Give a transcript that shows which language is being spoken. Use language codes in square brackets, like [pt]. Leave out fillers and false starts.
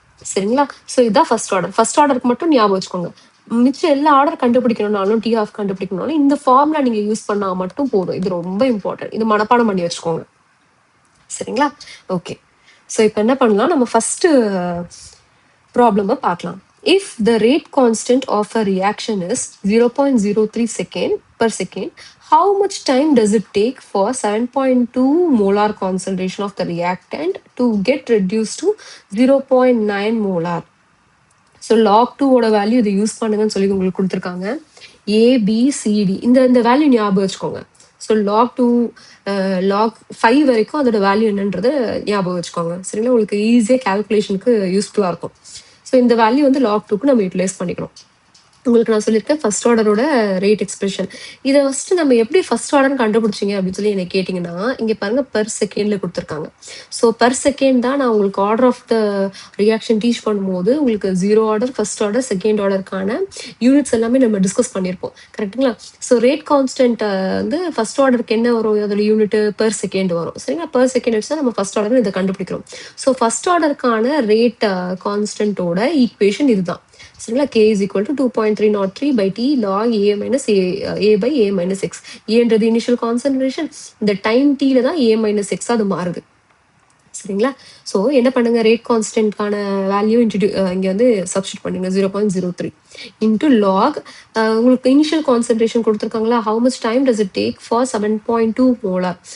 [ta] சரிங்களா, ஸோ இதுதான் first order. First ஆர்டருக்கு மட்டும் ஞாபகம் வச்சுக்கோங்க. மிச்சம் எல்லா ஆர்டர் கண்டுபிடிக்கணும்னாலும் டி ஆஃப் கண்டுபிடிக்கணும்னாலும் இந்த ஃபார்முலா நீங்க யூஸ் பண்ணா மட்டும் போதும். இது ரொம்ப இம்பார்ட்டன்ட். இது மனப்பாடம் பண்ணி வச்சுக்கோங்க. சரிங்களா, ஓகே. ஸோ இப்போ என்ன பண்ணலாம், நம்ம ஃபர்ஸ்ட் ப்ராப்ளம் பார்க்கலாம். [en] If the rate constant of a reaction is 0.03 second per second, how much time does it take for 7.2 molar concentration of the reactant to get reduced to 0.9 molar? [ta] So log 2 value இதை use பண்ணுங்கன்னு சொல்லி உங்களுக்கு கொடுத்துருக்காங்க. ABCD இந்த value ஞாபகம் வச்சுக்கோங்க. So log 2 log 5 வரைக்கும் அதோட வேல்யூ என்னன்றது ஞாபகம் வச்சுக்கோங்க. சரிங்களா, உங்களுக்கு ஈஸியாக கால்குலேஷனுக்கு யூஸ்ஃபுல்லாக இருக்கும். ஸோ இந்த வேல்யூ log 2க்கு நம்ம யூட்டிலைஸ் பண்ணிக்கணும். உங்களுக்கு நான் சொல்லியிருக்கேன் ஃபர்ஸ்ட் ஆர்டரோட ரேட் எக்ஸ்பிரஷன். இதை ஃபர்ஸ்ட் நம்ம எப்படி ஃபர்ஸ்ட் ஆர்டர் கண்டுபிடிச்சிங்க அப்படின்னு சொல்லி என்ன கேட்டிங்கன்னா, இங்கே பாருங்க பெர் செகண்ட்ல கொடுத்துருக்காங்க. ஸோ பெர் செகண்ட் தான் நான் உங்களுக்கு order of the reaction teach பண்ணும்போது உங்களுக்கு 0 order, first order, second ஆர்டருக்கான units எல்லாமே நம்ம டிஸ்கஸ் பண்ணியிருப்போம். கரெக்டுங்களா, ஸோ ரேட் கான்ஸ்டன்ட் ஃபர்ஸ்ட் ஆர்டருக்கு என்ன வரும், அதோட யூனிட் பெர் செகண்ட் வரும். சரிங்களா, பெர் செகண்ட் வச்சு தான் நம்ம ஃபர்ஸ்ட் ஆர்டர் இதை கண்டுபிடிக்கிறோம். ஸோ ஃபர்ஸ்ட் ஆர்டருக்கான ரேட் கான்ஸ்டன்ட்டோட ஈக்குவேஷன் இதுதான். [en] சரிங்களா, k is equal to 2.303 by t log a minus a by a minus x. [ta] ஏன்றது இனிஷியல் கான்சன்ட்ரேஷன், இந்த டைம் டீல தான் a minus x அது மாறுது. சரிங்களா, ஸோ என்ன பண்ணுங்க, ரேட் கான்ஸ்டன்ட்கான வேல்யூ இங்கே சப்ஸ்டிட் பண்ணுங்க 0.03 இன்ட்டு லாக் உங்களுக்கு இனிஷியல் கான்சன்ட்ரேஷன் கொடுத்துருக்காங்களா, [en] How much time does it take for 7.2 molar.